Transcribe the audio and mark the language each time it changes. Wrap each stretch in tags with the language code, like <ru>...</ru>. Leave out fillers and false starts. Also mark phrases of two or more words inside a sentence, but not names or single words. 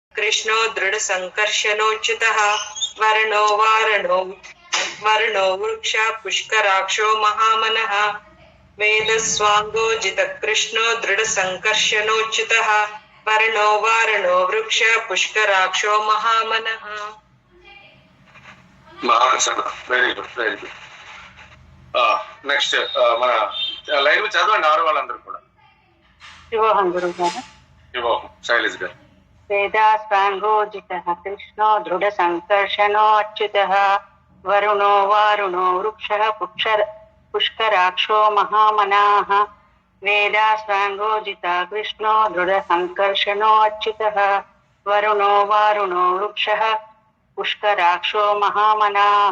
<sa>कृष्णो दृढ़ संकर्षणोच्युतः वर्णो वर्णो वृक्ष पुष्कराक्षो महामनः वेदस्वांगो जितकृष्णो दृढ़ संकर्षणोच्युतः वर्णो वृक्ष पुष्कराक्षो महामनः.</sa> <en>very good very good.</en> <te>నెక్స్ట్ మన లైవ్ చదవండి ఆరు వాళ్ళందరూ కూడా. శివోహం గురువు గారు. శివోహం శైలేష్ గారు.</te> <sa>వేదాస్వాంగోజితః కృష్ణో దృఢ సంకర్షణో అచ్యుతః వరుణో వారుణో వృక్షః పుష్కరాక్షో మహామనాః వేదాస్వాంగోజితః కృష్ణో దృఢ సంకర్షణో అచ్యుతః వరుణో వారుణో వృక్షః పుష్కరాక్షో మహామనాః.</sa>